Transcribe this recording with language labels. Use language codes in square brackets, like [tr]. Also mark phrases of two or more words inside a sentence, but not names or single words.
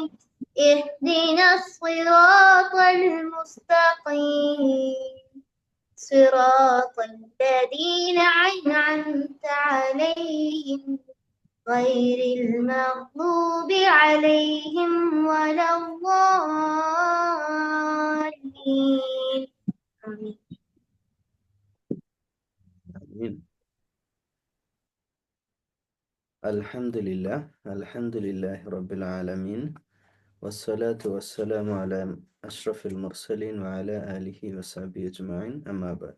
[ar] اهدنا الصراط المستقيم، صراط الذين أنعمت عليهم غير المغضوب عليهم ولا الضالين. آمين. ആമീൻ. الحمد لله رب العالمين والصلاة والسلام على أشرف المرسلين وعلى آله وصحبه أجمعين أما بعد.